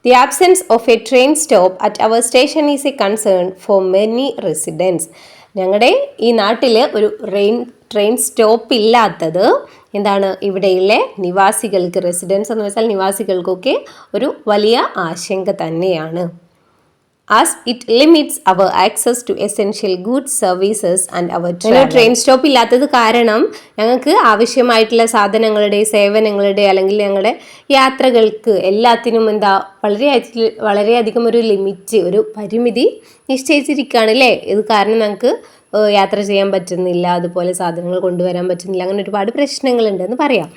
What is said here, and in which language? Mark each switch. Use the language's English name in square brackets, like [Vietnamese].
[English] The absence of a train stop at our station is a concern for many residents. [Malayalam] ഞങ്ങളുടെ ഈ നാട്ടിൽ ഒരു train stop ഇല്ലാത്തത് ഇവിടെയുള്ള നിവാസികൾക്ക്, റെസിഡൻസ് എന്ന് വെച്ചാൽ നിവാസികൾക്കൊക്കെ ഒരു വലിയ ആശങ്ക തന്നെയാണ്. [English] as it limits our access to essential goods, services and our travel. [Malayalam] Train stop ഇല്ലാത്തത് കാരണം ഞങ്ങൾക്ക് ആവശ്യമായിട്ടുള്ള സാധനങ്ങളുടെ, സേവനങ്ങളുടെ അല്ലെങ്കിൽ ഞങ്ങളുടെ യാത്രകൾക്ക് എല്ലാത്തിനും വളരെയധികം ഒരു ലിമിറ്റ്, ഒരു പരിമിതി നിശ്ചയിച്ചിരിക്കുകയാണ് അല്ലേ. ഇത് കാരണം ഞങ്ങൾക്ക് യാത്ര ചെയ്യാൻ പറ്റുന്നില്ല, അതുപോലെ സാധനങ്ങൾ കൊണ്ടുവരാൻ പറ്റുന്നില്ല, അങ്ങനെ ഒരുപാട് പ്രശ്നങ്ങളുണ്ടെന്ന് പറയാം.